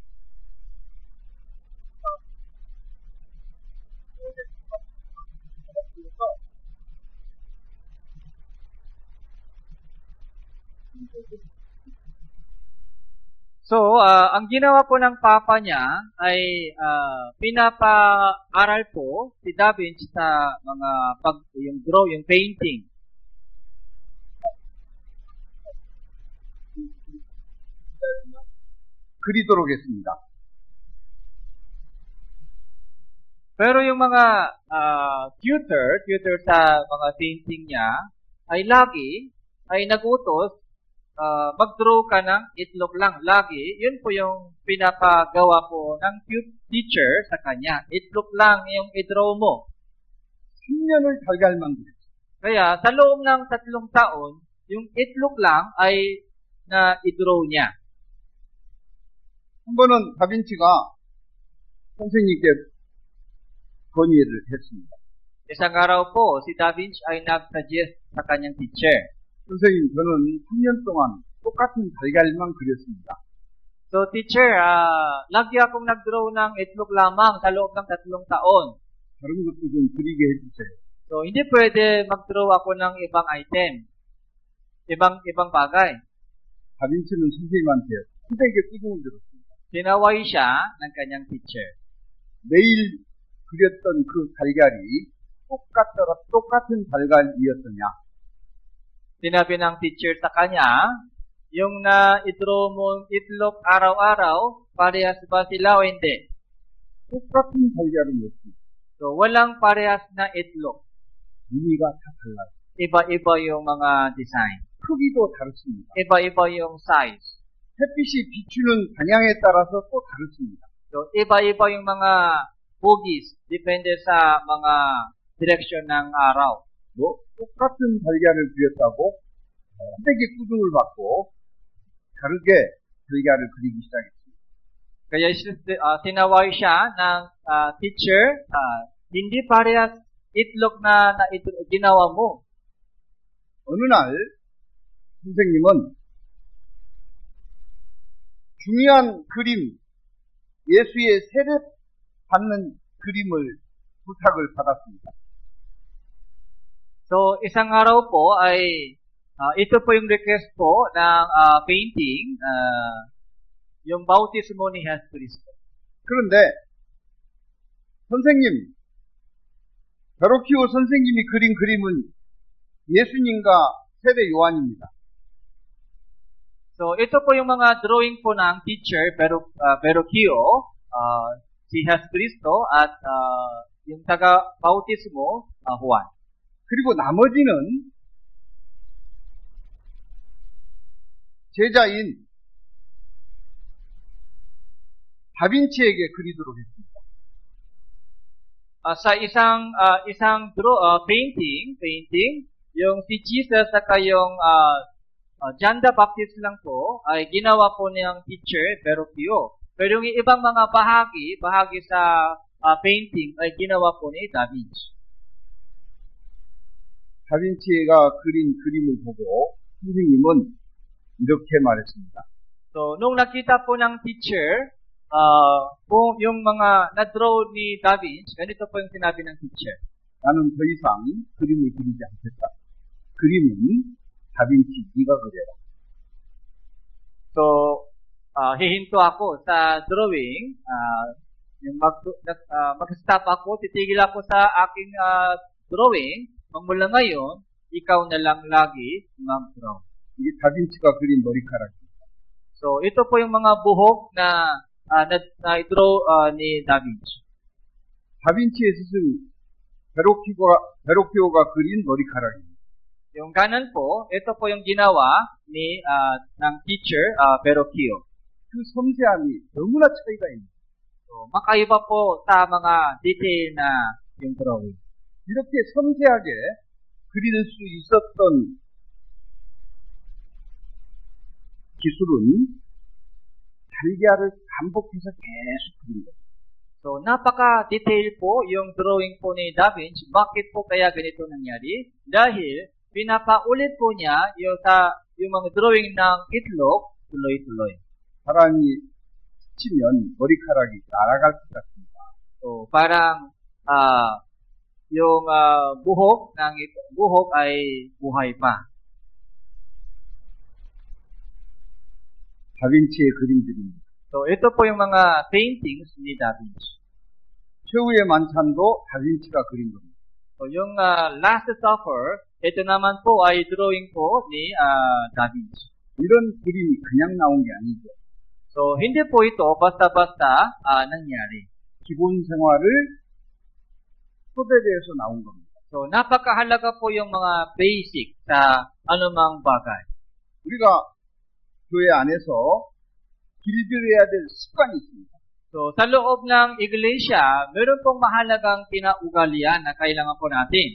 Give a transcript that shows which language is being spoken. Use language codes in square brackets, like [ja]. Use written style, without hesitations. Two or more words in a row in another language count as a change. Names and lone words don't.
[tl] So, ang ginawa po ng papa niya ay pinapa-aral po si Da Vinci sa mga yung painting. [ko] 그리도록 했습니다. [tl] Pero yung mga tutor sa mga painting niya ay lagi ay nagutos mag-draw ka ng itlog lang. Lagi, yun po yung pinapagawa po ng teacher sa kanya. Itlog lang yung i-draw mo. [ko] 10년을 달걀만 그렸어요. [tl] Kaya sa loob ng 3 taon, yung itlog lang ay na i-draw niya. [ko] 한 번은 다빈치가 선생님께 건의를 했습니다. [tl] Isang araw po, si Da Vinci ay nag-suggest sa kanyang teacher. [ko] 선생님, 저는 3년 동안 똑같은 달걀만 그렸습니다. [tl] So, teacher, lagi akong nag-draw ng itlog lamang sa loob ng 3 taon. [ko] 다른 것도 좀 그리게 해주세요. [tl] So, hindi pwede mag-draw ako ng ibang item. Ibang bagay. [ko] 다빈치는 선생님한테 후대게 뚜껑을 들었습니다. [tl] Sinaway siya ng kanyang teacher. [ko] 매일 그렸던 그 달걀이 똑같은 달걀이었더냐? [tl] Sinabi ng teacher sa kanya, yung na-draw mong itlog araw-araw, parehas ba sila o hindi? [ko] 똑같은 달걀이었습니다. [tl] So, walang parehas na itlog. [ko] 무늬가 다 달라요. [tl] Iba-iba yung mga design. [ko] 크기도 다릅니다. [tl] Iba-iba yung size. [ko] 햇빛이 비추는 방향에 따라서 또 다릅니다. [tl] So, iba-iba yung mga hugis. Depende sa mga direksyon ng araw. [ko] 뭐 똑같은 달걀을 그렸다고 후대게 뚜껑을 받고 다르게 달걀을 그리기 시작했습니다. [tl] Kaya sinaway siya ng teacher, hindi parehas itlog na ginawa mo. [ko] 어느 날 선생님은 중요한 그림, 예수의 세례 받는 그림을 부탁을 받았습니다. [tl] So, isang araw po ay ito po yung request po ng painting, yung bautismo ni Jesucristo. [ko] 그런데 선생님, 베로키오 선생님이 그린 그림은 예수님과 세례 요한입니다. [tl] So, ito po yung mga drawing po ng teacher, Verrocchio, si Jesucristo at yung taga-bautismo, Juan. [ko] 그리고 나머지는 제자인 다빈치에게 그리도록 했습니다. [tl] Sa isang painting, yung si Jesus at yung John the Baptist lang po ay ginawa po niyang teacher, Verrocchio. Pero yung ibang mga bahagi sa painting ay ginawa po ni Da Vinci. [ko] 다빈치가 그린 그림을 보고 선생님은 이렇게 말했습니다. [tl] So, nung nakita po ng teacher, kung yung mga na-draw ni Da Vinci, ganito po yung sinabi ng teacher. [ko] 나는 더 이상 그림을 그리지 않겠다. 그림은 다빈치 네가 그려라. [tl] So, hihinto ako sa drawing, yung mag-stop ako, titigil ako sa aking drawing, magmula ngayon, ikaw na lang lagi mag-draw. [ko] 이게 다빈치가 그린 머리카락입니다. [tl] So, ito po yung mga buhok na na-draw ni Da Vinci. [ko] 다빈치의 스승 베로키오가 그린 머리카락입니다. [tl] Yung kanan po, ito po yung ginawa ng teacher, Verrocchio. [ko] 그 섬세함이 너무나 차이가 있습니다. [tl] So, makaiba po sa mga detail na yung drawing. [ko] 이렇게 섬세하게 그릴 수 있었던 기술은 달걀을 반복해서 계속 그린 거예요. [tl] So, napaka-detail po yung drawing po ni Da Vinci. Bakit po kaya ganito nangyari? Dahil pinapaulit po niya yung mga drawing ng itlog tuloy-tuloy. [ko] 사람이 스치면 머리카락이 날아갈 것 같습니다. [tl] So, parang yung buhok ay buhay pa. [ko] 다빈치의 그림들입니다. [tl] So, ito po yung mga paintings ni Da Vinci. [ko] 최후의 만찬도 다빈치가 그린 겁니다. [tl] So, yung Last Supper, ito naman po ay drawing po ni Da Vinci. [ko] 이런 그림이 그냥 나온 게 아니죠. [tl] So, hindi po ito basta-basta nangyari. [ko] 기본 생활을 토대로해서 나온 겁니다. [tl] So, napakahalaga po yung mga basic sa anumang bagay. [ko] 우리가 교회 안에서 길들여야 될 습관이 있습니다. [tl] So, sa loob ng iglesia, meron pong mahalagang kinaugalian na kailangan po natin.